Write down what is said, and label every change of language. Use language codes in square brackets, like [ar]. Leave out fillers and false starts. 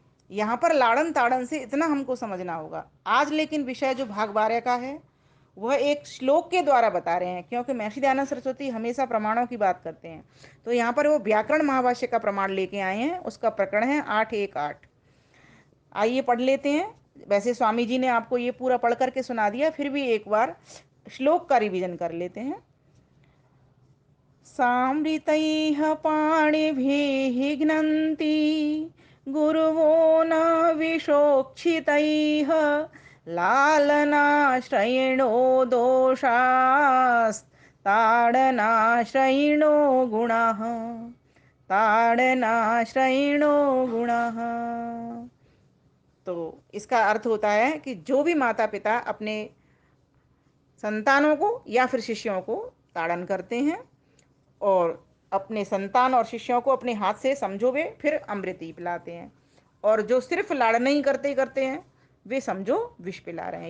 [hi] यहाँ पर लाड़न ताड़न से इतना हमको समझना होगा। आज लेकिन विषय जो भाग 12 का है वह एक श्लोक के द्वारा बता रहे हैं, क्योंकि महर्षि दयानंद सरस्वती हमेशा प्रमाणों की बात करते हैं। तो यहाँ पर वो व्याकरण महाभाष्य का प्रमाण लेके आए हैं, उसका प्रकरण है 818। आइए पढ़ लेते हैं। वैसे स्वामी जी ने आपको ये पूरा पढ़ करके सुना दिया, फिर भी एक बार श्लोक का रिवीजन कर लेते हैं। [sa] सांवृतैः पाणिभिः घ्नन्ति गुरुवो न विशोक्षितैः लालनाश्रयिणो दोषास्ताडनाश्रयिणो गुणः ताडनाश्रयिणो गुणः। [hi] तो इसका अर्थ होता है कि जो भी माता पिता अपने संतानों को या फिर शिष्यों को ताड़न करते हैं और अपने संतान और शिष्यों को अपने हाथ से समझो वे फिर अमृत ही पिलाते हैं। और जो सिर्फ लाड़ नहीं करते करते हैं वे समझो विष पिला रहे हैं।